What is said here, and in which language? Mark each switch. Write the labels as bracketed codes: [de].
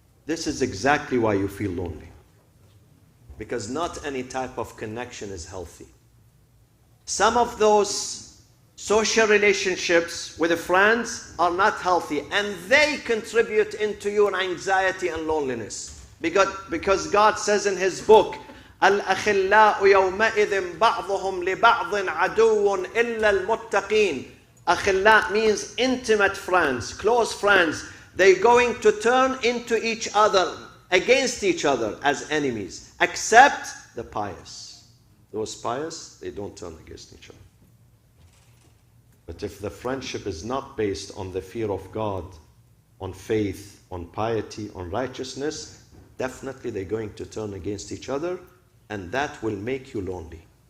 [en] This is exactly why you feel lonely. Because not any type of connection is healthy. Some of those social relationships with friends are not healthy, and they contribute into your anxiety and loneliness. Because God says in His book, [ar] الأخلاء يومئذ بعضهم لبعض عدو إلا المتقين. [en] Akhilla means intimate friends, close friends. They're going to turn into each other, against each other as enemies, except the pious. Those pious, they don't turn against each other. But if the friendship is not based on the fear of God, on faith, on piety, on righteousness, definitely they're going to turn against each other, and that will make you lonely.